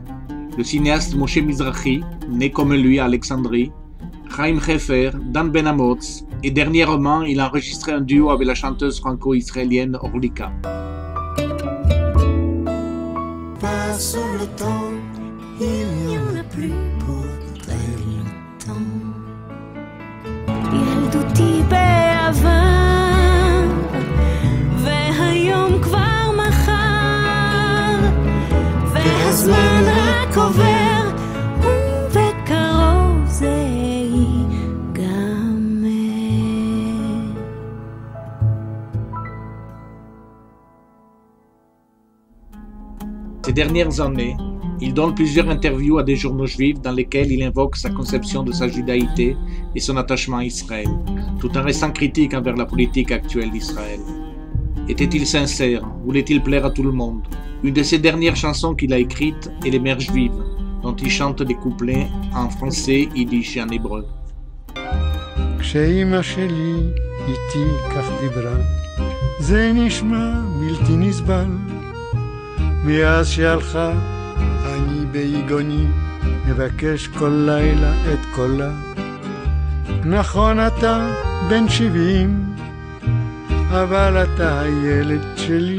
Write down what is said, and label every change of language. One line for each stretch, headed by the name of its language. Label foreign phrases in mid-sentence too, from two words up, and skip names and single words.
French: Le cinéaste Moshe Mizrahi, né comme lui à Alexandrie, Chaim Hefer, Dan Ben Amotz, et dernièrement, il a enregistré un duo avec la chanteuse franco-israélienne Orlika. Passe le temps, il n'y en a plus pour très longtemps.
Hebrew: ילדותי בעבר והיום כבר מחר והזמן רק עובר ובקרוב זה ייגמר.
French: Ces dernières années, il donne plusieurs interviews à des journaux juifs dans lesquels il invoque sa conception de sa judaïté et son attachement à Israël, tout en restant critique envers la politique actuelle d'Israël. Était-il sincère? Voulait-il plaire à tout le monde? Une de ses dernières chansons qu'il a écrites est Les Mères juives, dont il chante des couplets en français, yiddish et en hébreu.
Hebrew: כשאימא שלי איתי כך דיברה, זה נשמע בלתי נסבל. מאז שהלכה אני ביגוני מבקש כל לילה את קולה, נכון אתה בן 70, אבל אתה הילד שלי.